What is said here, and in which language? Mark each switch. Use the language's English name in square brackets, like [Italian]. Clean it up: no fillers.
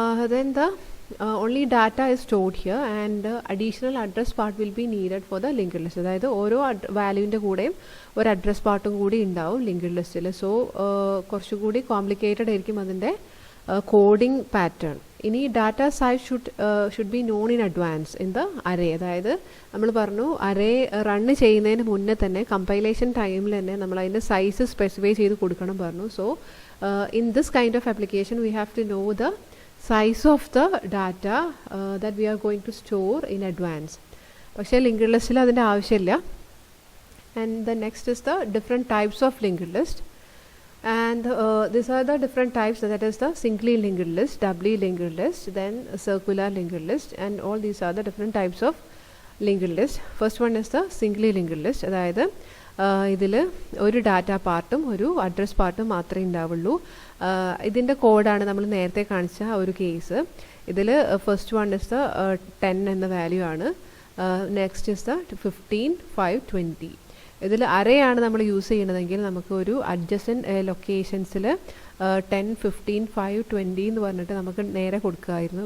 [English] Then the only data is stored here and additional address part will be needed for the linked list. [Malayalam] അതായത് ഓരോ വാല്യൂവിൻ്റെ കൂടെയും ഒരു address പാർട്ടും കൂടി ഉണ്ടാവും ലിങ്ക്ഡ് ലിസ്റ്റിൽ. സോ കുറച്ചുകൂടി കോംപ്ലിക്കേറ്റഡ് ആയിരിക്കും അതിൻ്റെ കോഡിംഗ് പാറ്റേൺ. ഇനി [English] Data size should be known in advance in the array. [Malayalam] അതായത് നമ്മൾ പറഞ്ഞു അറേ റണ്ണ് ചെയ്യുന്നതിന് മുന്നേ തന്നെ കമ്പൈലേഷൻ ടൈമിൽ തന്നെ നമ്മൾ അതിൻ്റെ സൈസ് സ്പെസിഫൈ ചെയ്ത് കൊടുക്കണം പറഞ്ഞു. [English] So in this kind of application we have to know the size of the data that we are going to store in advance. [Malayalam] പക്ഷേ ലിങ്ക്ഡ് ലിസ്റ്റിൽ അതിൻ്റെ ആവശ്യമില്ല. [English] And the next is the different types of linked list. And these are the different types, that is the singly linked list, doubly linked list, then circular linked list, and all these are the different types of linked list. First one is the singly linked list. [Malayalam] അതായത് ഇതിൽ ഒരു data പാർട്ടും ഒരു address പാർട്ടും മാത്രമേ ഉണ്ടാവുള്ളൂ. ഇതിൻ്റെ കോഡാണ് നമ്മൾ നേരത്തെ കാണിച്ച ഒരു കേസ്. ഇതിൽ [English] first one is the [Malayalam] 10 എന്ന വാല്യൂ ആണ്. [English] next is the [Malayalam] 15, 5, 20. ഇതിൽ അറേയാണ് നമ്മൾ യൂസ് ചെയ്യണതെങ്കിൽ നമുക്ക് ഒരു അഡ്ജസൻറ്റ് ലൊക്കേഷൻസിൽ 10, 15, 5, 20 എന്ന് പറഞ്ഞിട്ട് നമുക്ക് നേരെ കൊടുക്കുമായിരുന്നു.